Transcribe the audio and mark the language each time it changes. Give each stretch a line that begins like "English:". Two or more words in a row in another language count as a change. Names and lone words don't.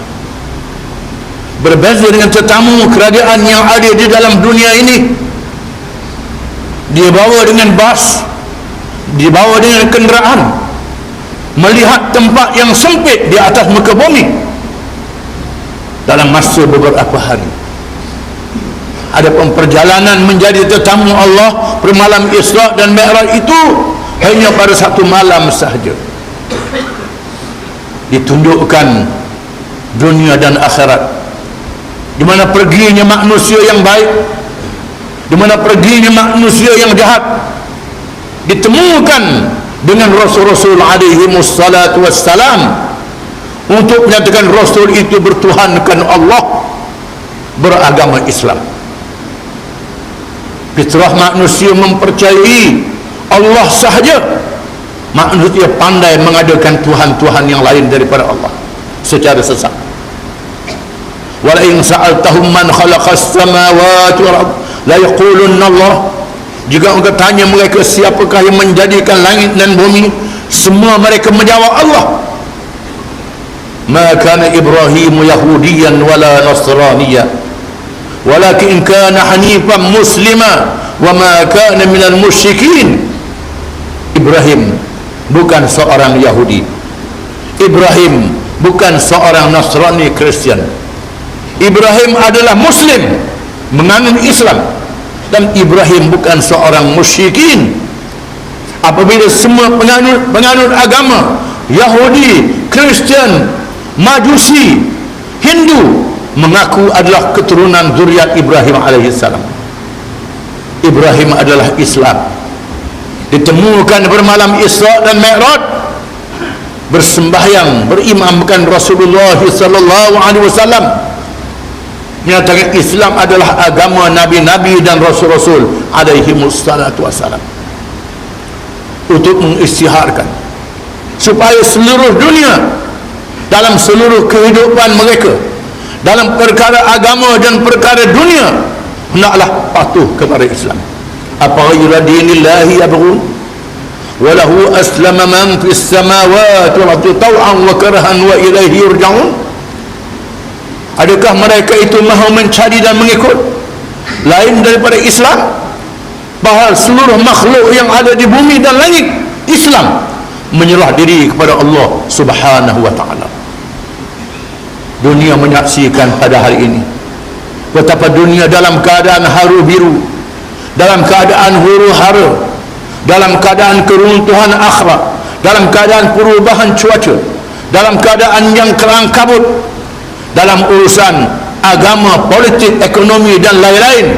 Malay: Berbeza dengan tetamu kerajaan yang ada di dalam dunia ini, dia bawa dengan bas, dibawa dengan kenderaan, melihat tempat yang sempit di atas muka bumi dalam masa beberapa hari. Adapun perjalanan menjadi tetamu Allah pada malam Isra' dan Mi'raj itu hanya pada satu malam sahaja. Ditunjukkan dunia dan akhirat, di mana perginya manusia yang baik, di mana perginya manusia yang jahat, ditemukan dengan rasul-rasul
Arabic: عليهم الصلاة والسلام
Malay: untuk menyatakan rasul itu bertuhankan Allah, beragama Islam. Fitrah manusia mempercayai Allah sahaja. Manusia pandai mengadakan Tuhan-Tuhan yang lain daripada Allah secara sesat.
Arabic: ولئن سألتهم من خلق السماوات والأرض ليقولن الله.
Malay: Jika engkau tanya mereka siapakah yang menjadikan langit dan bumi, semua mereka menjawab Allah.
Arabic: ما كان إبراهيم يهوديا ولا نصرانيا، ولكن كان حنيفا مسلما وما كان من المشركين.
Malay: Ibrahim bukan seorang Yahudi, Ibrahim bukan seorang Nasrani Kristian. Ibrahim adalah Muslim, menganut Islam, dan Ibrahim bukan seorang musyrikin. Apabila semua penganut agama Yahudi, Kristian, Majusi, Hindu mengaku adalah keturunan zuriat Ibrahim alaihissalam, Ibrahim adalah Islam. Ditemukan bermalam Isra' dan Mi'raj, bersembahyang, berimamkan Rasulullah
Arabic: صلى الله عليه وسلم,
Malay: menyatakan Islam adalah agama nabi-nabi dan rasul-rasul
Arabic: عليهم الصلاة والسلام,
Malay: untuk mengisytiharkan supaya seluruh dunia dalam seluruh kehidupan mereka, dalam perkara agama dan perkara dunia, hendaklah patuh kepada Islam.
Arabic: أفغير دين الله يبغون وله أسلم من في السماوات والأرض طوعا وكرها وإليه يرجعون.
Malay: Adakah mereka itu mahu mencari dan mengikut lain daripada Islam, bahawa seluruh makhluk yang ada di bumi dan langit Islam, menyerah diri kepada Allah
Arabic: سبحانه وتعالى.
Malay: Dunia menyaksikan pada hari ini betapa dunia dalam keadaan haru biru, dalam keadaan huru hara, dalam keadaan keruntuhan akhlak, dalam keadaan perubahan cuaca, dalam keadaan yang kelang kabut, dalam urusan agama, politik, ekonomi dan lain-lain.